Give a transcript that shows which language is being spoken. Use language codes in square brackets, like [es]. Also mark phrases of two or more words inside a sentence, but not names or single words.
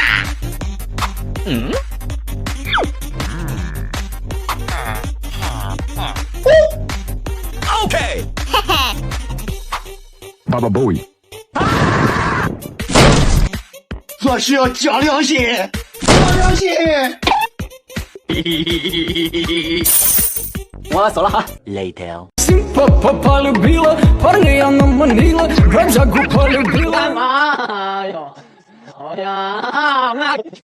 [en] OK。 Baba Bowie。 [zh] 做事要讲良心，讲良心。我走了哈。Later。 [ru] полюбила, парня она манила, брат Жаку полюбила.